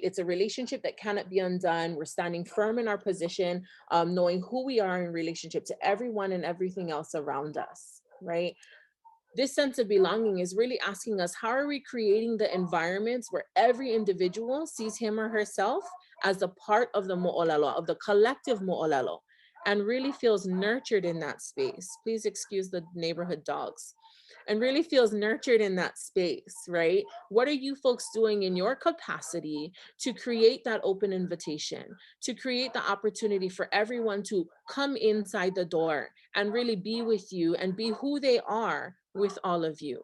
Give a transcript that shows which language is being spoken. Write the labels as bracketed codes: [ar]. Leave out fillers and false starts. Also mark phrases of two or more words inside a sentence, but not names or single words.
[en] It's a relationship that cannot be undone. We're standing firm in our position, knowing who we are in relationship to everyone and everything else around us, right? This sense of belonging is really asking us, how are we creating the environments where every individual sees him or herself as a part of the moʻolelo, of the collective moʻolelo, and really feels nurtured in that space? Please excuse the neighborhood dogs. And really feels nurtured in that space, right? What are you folks doing in your capacity to create that open invitation, to create the opportunity for everyone to come inside the door and really be with you and be who they are with all of you?